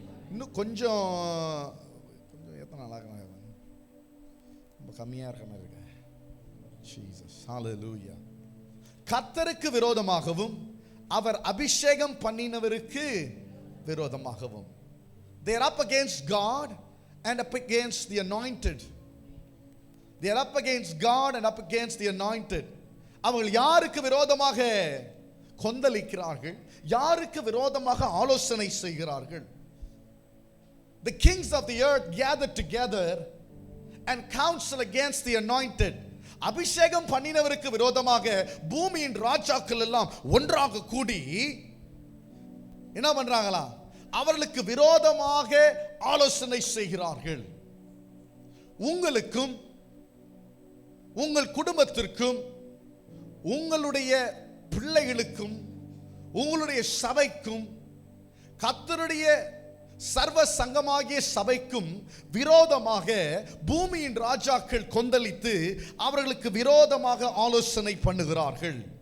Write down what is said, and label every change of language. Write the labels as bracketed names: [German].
[Tamil] இன்னும் கொஞ்சம் எத்தனை நாளாக ரொம்ப கம்மியா இருக்க மாதிரி இருக்கு. ஜீசஸ். ஹல்லேலூயா. கர்த்தருக்கு விரோதமாகவும் அவர் அபிஷேகம் பண்ணினவருக்கு விரோதமாகவும். [English] They are up against God and up against the anointed. They are up against God and up against the anointed. [Tamil] அவர்கள் யாருக்கு விரோதமாக கொந்தளிக்கிறார்கள்? யாருக்கு விரோதமாக ஆலோசனை செய்கிறார்கள்? [English] The kings of the earth gathered together and counsel against the anointed. [Tamil] அபிஷேகம் பண்ணினவருக்கு விரோதமாக பூமியின் ராஜாக்கள் எல்லாம் ஒன்றாக கூடி என்ன பண்றாங்களா? அவர்களுக்கு விரோதமாக ஆலோசனை செய்கிறார்கள். உங்களுக்கும் உங்கள் குடும்பத்திற்கும் உங்களுடைய பிள்ளைகளுக்கும் உங்களுடைய சபைக்கும் கர்த்தருடைய சர்வ சங்கமாகிய சபைக்கும் விரோதமாக பூமியின் ராஜாக்கள் கொந்தளித்து அவர்களுக்கு விரோதமாக ஆலோசனை பண்ணுகிறார்கள்.